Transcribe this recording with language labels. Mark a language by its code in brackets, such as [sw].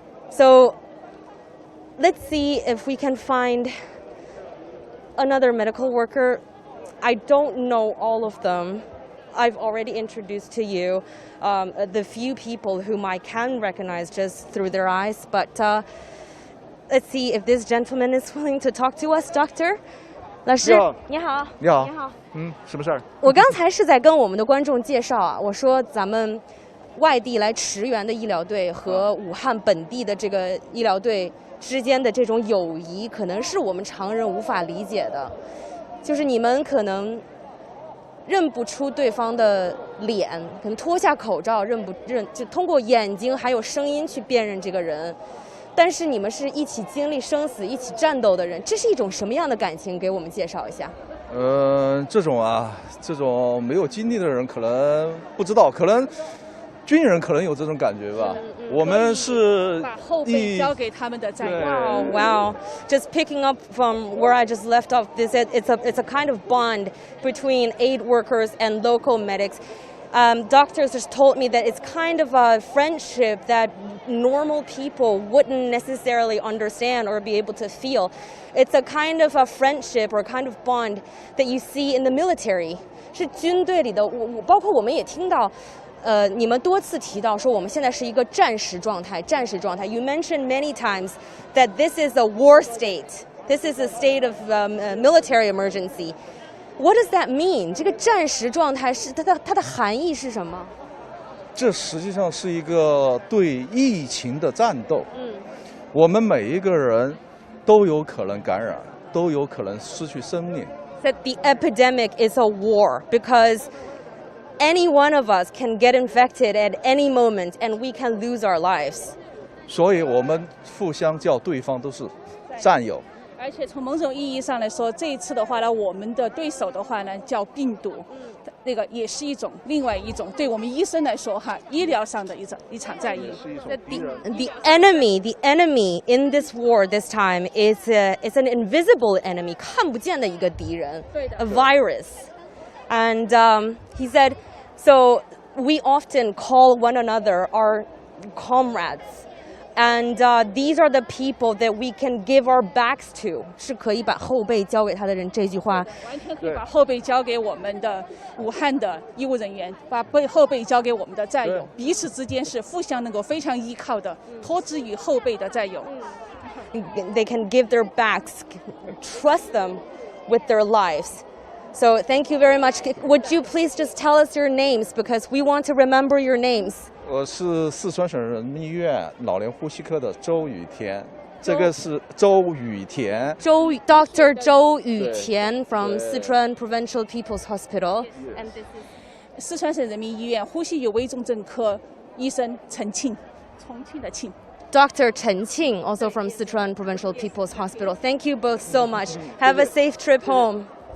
[en] So let's see if we can find another medical worker. I don't know all of them. I've already introduced to you the few people whom I can recognize just through their eyes. But let's see if this gentleman is willing to talk to us. [zh] Doctor, 老师，你好。你好。你好。什么事儿？我刚才是在跟我们的观众介绍啊，我说咱们外地来驰援的医疗队和武汉本地的这个医疗队之间的这种友谊，可能是我们常人无法理解的。就是你们可能认不出对方的脸，可能脱下口罩就通过眼睛还有声音去辨认这个人。但是你们是一起经历生死、一起战斗的人，这是一种什么样的感情？给我们介绍一下。这种没有经历的人可能不知道，可能军人可能有这种感觉吧。我们是把后背交给他们的战友。 [en] Wow. Just picking up from where I just left off, it's a kind of bond between aid workers and local medics. Doctors just told me that it's kind of a friendship that normal people wouldn't necessarily understand or be able to feel. It's a kind of a friendship or kind of bond that you see in the military. [zh] 是军队里的，包括我们也听到，你们多次提到说我们现在是一个战时状态。 [en] You mentioned many times that this is a war state. This is a state of military emergency. What does that mean? [zh] 这个战时状态是它的含义是什么？这实际上是一个对疫情的战斗。我们每一个人都有可能感染，都有可能失去生命。 [en] That the epidemic is a war because any one of us can get infected at any moment and we can lose our lives. [zh] 所以我们互相叫对方都是战友。而且从某种意义上来说，这一次的话呢，我们的对手的话呢叫病毒，那个也是另外一种对我们医生来说哈，医疗上的一场战役。 [en] The enemy in this war this time is an invisible enemy， [zh] 看不见的一个敌人。 [en] A virus. And he said, so we often call one another our comrades. And these are the people that we can give our backs to. [zh] 是可以把后背交给他的人，这句话完全可以把后背交给我们的武汉的医务人员，把后背交给我们的战友，彼此之间是互相能够非常依靠的，托之于后背的战友。 [en] They can give their backs, trust them with their lives. So thank you very much. Would you please just tell us your names because we want to remember your names? [zh] 我是四川省人民医院老年呼吸科的周雨田，这个是周雨田。 [en] Dr. 周雨田 from Sichuan Provincial People's Hospital. And this is [zh] 四川省人民医院呼吸与危重症科医生陈庆，重庆的庆。 [en] Dr. Chen Qing, also from Sichuan Provincial People's Hospital. Thank you both so much. Have a safe trip home.